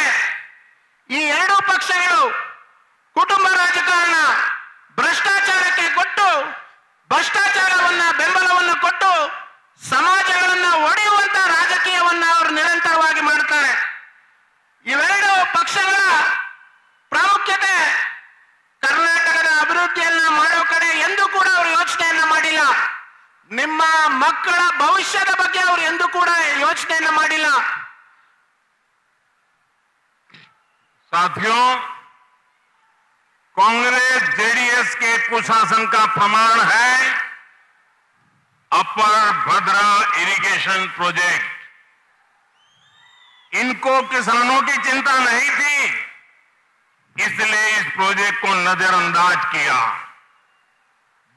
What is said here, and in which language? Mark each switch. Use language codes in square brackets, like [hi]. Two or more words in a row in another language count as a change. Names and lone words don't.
[kn] ಈ 2 ಪಕ್ಷಗಳು ಕುಟುಂಬ ರಾಜಕಾರಣ, ಭ್ರಷ್ಟಾಚಾರಕ್ಕೆ ಕೊಟ್ಟು, ಭ್ರಷ್ಟಾಚಾರವನ್ನ ಬೆಂಬಲವನ್ನು ಕೊಟ್ಟು ಸಮಾಜಗಳನ್ನ ಒಡೆಯುವಂತ ರಾಜಕೀಯವನ್ನ ಅವರು ನಿರಂತರವಾಗಿ ಮಾಡ್ತಾರೆ. ಇವೆರಡು ಪಕ್ಷಗಳ ಪ್ರಾಮುಖ್ಯತೆ ಕರ್ನಾಟಕದ ಅಭಿವೃದ್ಧಿಯನ್ನ ಮಾಡೋ ಕಡೆ ಎಂದೂ ಕೂಡ ಅವರು ಯೋಚನೆಯನ್ನ ಮಾಡಿಲ್ಲ. ನಿಮ್ಮ ಮಕ್ಕಳ ಭವಿಷ್ಯದ ಬಗ್ಗೆ ಅವರು ಎಂದೂ ಕೂಡ ಯೋಚನೆಯನ್ನ ಮಾಡಿಲ್ಲ. [hi] साथियों, कांग्रेस जेडीएस के कुशासन का प्रमाण है अपर भद्रा इरिगेशन प्रोजेक्ट। इनको किसानों की चिंता नहीं थी, इसलिए इस प्रोजेक्ट को नजरअंदाज किया।